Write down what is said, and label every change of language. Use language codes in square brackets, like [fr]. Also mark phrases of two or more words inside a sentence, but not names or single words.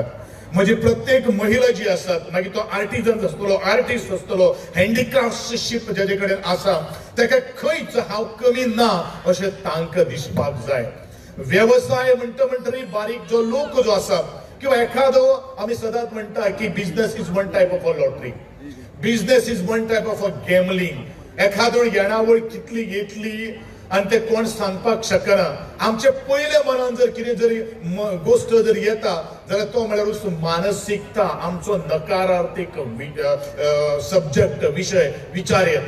[kok] म्हणजे प्रत्येक महिला जी आसात मागीर तो आर्टिजन आसतलो आर्टिस्ट आसतलो हँडीक्राफ्टशिप जेजे कडेन आसा ताका खंयच हांव कमी ना अशें तांकां दिसपाक जाय। व्यवसाय म्हणटरी बारीक जो लोक जो आसा किंवा एखादो आम्ही सदांच म्हणटा की [en] business is one type of a lottery business is one type of a gambling [kok] एखादो येणावळ कितली येतली आणि ते कोण सांगपाक शकना। आमचे पयले मनान जर कितें जरी गोष्ट जर येता जाल्यार तो म्हळ्यार मानसिकता आमचो नकारार्थीक सब्जेक्ट विषय विचार येता।